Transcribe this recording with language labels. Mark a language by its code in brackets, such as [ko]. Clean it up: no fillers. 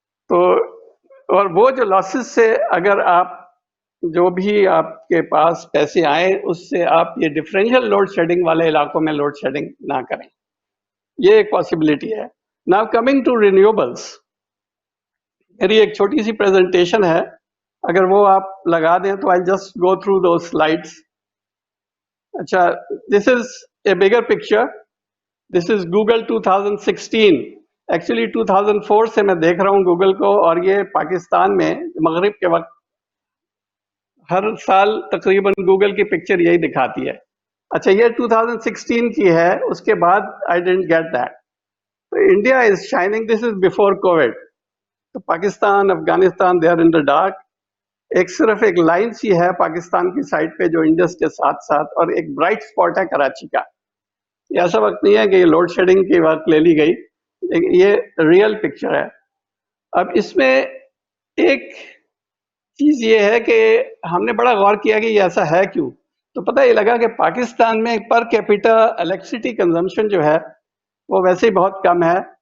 [ur] تو اور وہ جو لاسز سے اگر آپ جو بھی آپ کے پاس پیسے آئیں اس سے آپ یہ ڈفرینشل لوڈ شیڈنگ والے علاقوں میں لوڈ شیڈنگ نہ کریں, یہ ایک پاسبلٹی ہے. [en] now coming to renewables, [ur] میری ایک چھوٹی سی پریزنٹیشن ہے, اگر وہ آپ لگا دیں تو [en] I just go through those slides. اچھا, this is a bigger picture, this is Google 2016. [ur] ایکچولی 2004 سے میں دیکھ رہا ہوں گوگل کو, اور یہ پاکستان میں مغرب کے وقت ہر سال تقریباً گوگل کی پکچر یہی دکھاتی ہے. اچھا, یہ 2016 کی ہے, اس کے بعد [en] I didn't get that. تو India is shining, this is before covid. تو Pakistan, Afghanistan, they are in the dark. [ur] ایک صرف ایک لائن سی ہے پاکستان کی سائڈ پہ جو انڈس کے ساتھ ساتھ, اور ایک برائٹ سپاٹ ہے کراچی کا. یہ ایسا وقت نہیں ہے کہ یہ لوڈ شیڈنگ کی وقت لے لی گئی, لیکن یہ ریئل پکچر ہے. اب اس میں ایک چیز یہ ہے کہ ہم نے بڑا غور کیا کہ یہ ایسا ہے کیوں, تو پتہ یہ لگا کہ پاکستان میں [en] per capita electricity consumption [ur] جو ہے وہ ویسے ہی بہت کم ہے.